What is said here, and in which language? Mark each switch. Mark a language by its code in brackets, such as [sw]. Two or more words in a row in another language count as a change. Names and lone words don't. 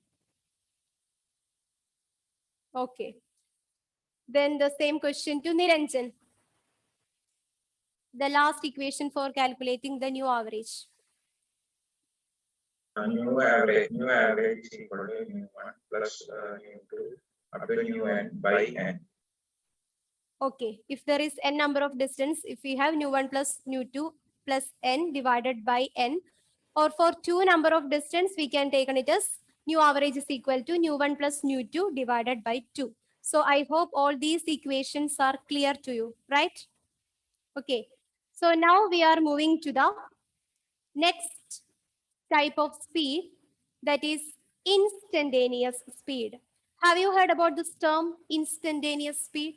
[en] Okay. Then the same question to Niranjan. The last equation for calculating the new average. New average is equal to nu1 plus nu2 up to nu n by n. Okay, if there is n number of distance, if we have nu1 plus nu2 plus n divided by n, or for 2 number of distance, we can take it as new average is equal to nu1 plus nu2 divided by 2. So I hope all these equations are clear to you, right? Okay, so now we are moving to the next type of speed, that is instantaneous speed. Have you heard about this term, instantaneous speed?